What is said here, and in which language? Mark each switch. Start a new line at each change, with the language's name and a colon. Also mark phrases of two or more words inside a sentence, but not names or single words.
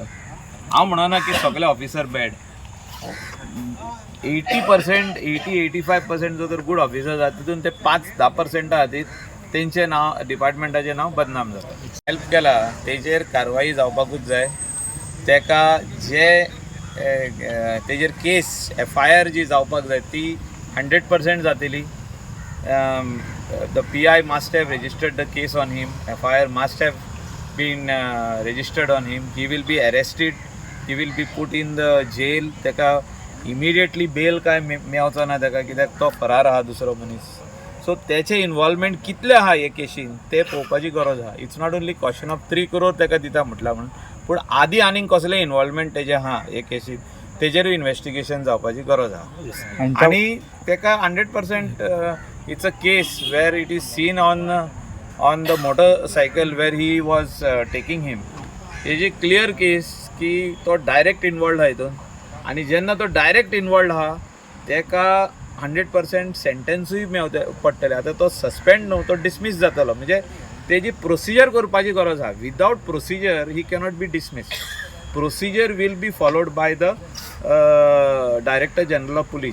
Konkani: हांव म्हणना की सगळे
English: officer bad.
Konkani: 80% जो तर
English: good officers
Konkani: आहात तितून ते 5-10% आहात तेंचे नांव डिपार्टमेंटाचें नांव बदनाम जाता. हेल्प केला तेजेर कारवाई जावपाकूच जाय. तेका जे तेजेर केस FIR जी जावपाक जाय ती 100% जातली.
English: The PI must have registered the case on him. FIR must have been registered on him. He will be arrested. He will be put in the jail.
Konkani: तेका
English: immediately bail
Konkani: काय मेवचो ना तेका, कित्याक तो फरार आहा दुसरो मनीस. सो तेचे इन्वॉल्वमेंट कितले आहा हे केशीन ते पळोवपाची गरज आहा.
English: It's not only question of 3 crore
Konkani: तेका दिता म्हटला म्हणून, पूण आदी आनीक कसले इन्वॉल्वमेंट तेजे आहा हे केशीन तेजेरूय इन्व्हेस्टिगेशन जावपाची गरज आहा. आनी तेका
English: 100% it's a case where it is seen on the motorcycle where he was taking him.
Konkani: तेजी क्लियर केस की तो
English: direct involve
Konkani: आहा हितून. आनी जेन्ना तो
English: direct involve
Konkani: आहा तेका 100% सेंटेन्सूय मेवते पडटले. आतां तो सस्पेंड न्हू, तो डिसमीस जातलो. म्हणजे तेजी प्रोसिजर करपाची गरज आहा.
English: Without procedure he cannot be dismissed. Procedure will be followed by the Director General of Police.